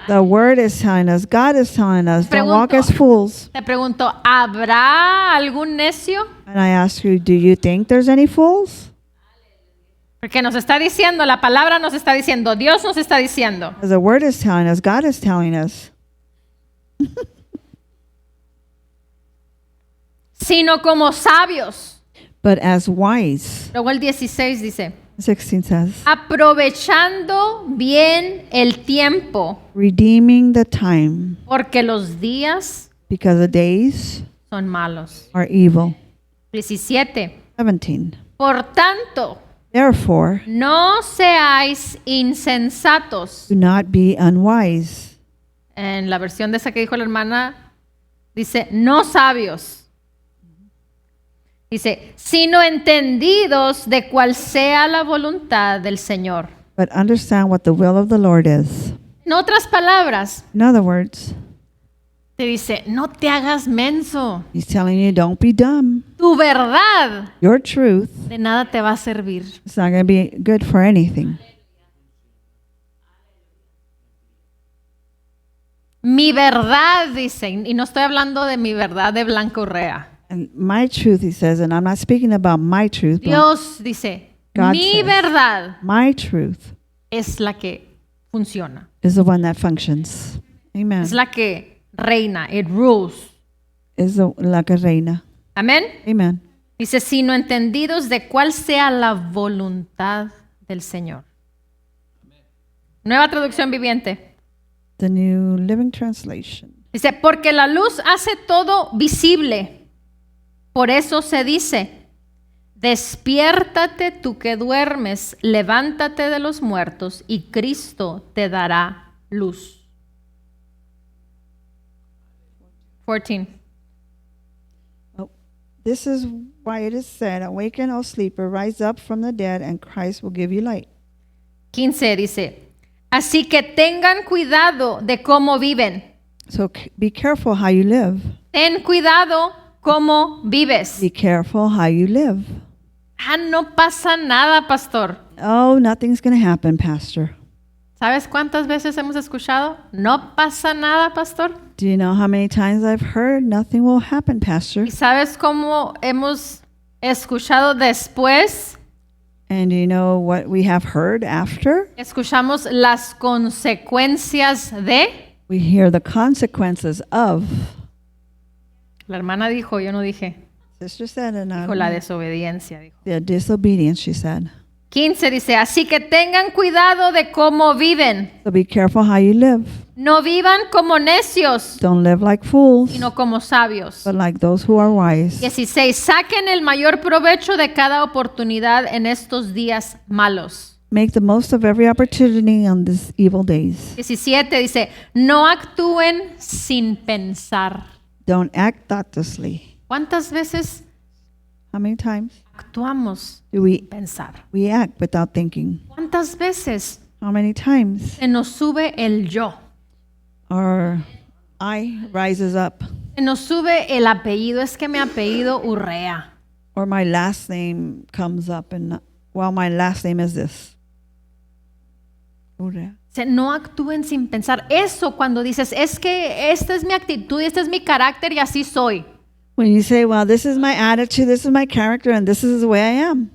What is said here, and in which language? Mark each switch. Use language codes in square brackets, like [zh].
[en] The word is telling us, God is telling us, don't walk [es] Pregunto. [en] as fools. [es] Te pregunto, ¿habrá algún necio? [en] And I ask you, do you think there's any fools? [es] Porque nos está diciendo, la palabra nos está diciendo, Dios nos está diciendo. [en] Because the word is telling us, God is telling us. [es] Sino como sabios. [en] But as wise, [es] Luego el 16 dice, [en] 16 says, [es] aprovechando bien el tiempo, [en] redeeming the time, [es] porque los días [en] because the days [es] son malos. [en] are evil. [es] 17. [en] 17. [es] Por tanto, [en] Therefore, [es] no seáis insensatos. [en] do not be unwise. [es] En la versión de esa que dijo la hermana, dice, no sabios. Dice, sino entendidos de cuál sea la voluntad del Señor. [en] But understand what the will of the Lord is. [es] En otras palabras, [en] In other words, [es] te dice, no te hagas menso. [en] he's telling you, don't be dumb. [es] Tu verdad [en] Your truth [es] de nada te va a servir. [en] is not going to be good for anything. [es] Mi verdad, dice, y no estoy hablando de mi verdad de Blanca Urrea. [en] And my truth, he says, and I'm not speaking about my truth, but [es] Dios dice, [en] God [es] mi [en] says. [es] verdad [en] my truth [es] es la que funciona. [en] is the one that functions. Amen. [es] Es la que reina. [en] It rules. [es] Is la que reina. Amén. [en] Amen. [es] Dice, sino entendidos de cuál sea la voluntad del Señor. Nueva traducción viviente. [en] The New Living Translation. [es] Dice, porque la luz hace todo visible. Por eso se dice, despiértate tú que duermes, levántate de los muertos y Cristo te dará luz. 14. [en] Oh, this is why it is said, awaken, O sleeper, rise up from the dead, and Christ will give you light. [es] 15 dice, así que tengan cuidado de cómo viven. [en] So be careful how you live. [es] Ten cuidado cómo vives. [en] Be careful how you live. [es] Ah, no pasa nada, pastor. [en] Oh, nothing's going to happen, Pastor. [es] ¿Sabes cuántas veces hemos escuchado? No pasa nada, pastor. [en] Do you know how many times I've heard nothing will happen, Pastor? [es] ¿Y sabes cómo hemos escuchado después [en] And you know what we have heard after? [es] Escuchamos las consecuencias de. [en] We hear the consequences of. [es] La hermana dijo, yo no dije. [en] Sister said, and [es] Dijo la desobediencia, dijo. [en] the disobedience, she said. [es] 15 dice, así que tengan cuidado de cómo viven. [en] So be careful how you live. [es] No vivan como necios, [en] Don't live like fools, [es] sino como sabios. [en] but like those who are wise. [es] 16, saquen el mayor provecho de cada oportunidad en estos días malos. [en] Make the most of every opportunity on these evil days. [es] 17 dice, no actúen sin pensar. [en] Don't act thoughtlessly. [es] ¿Cuántas veces [en] How many times [es] actuamos [en] do we [es] sin pensar? [en] act without thinking? [es] ¿Cuántas veces [en] How many times [es] se nos sube el yo? [en] our I rises up, [es] Se nos sube el apellido, es que mi apellido Urrea. [en] or my last name comes up, and well, my last name is this. [es] No actúen sin pensar. Eso cuando dices, es que esta es mi actitud, este es mi carácter y así soy. [en] When you say, well, this is my attitude, this is my character, and this is the way I am.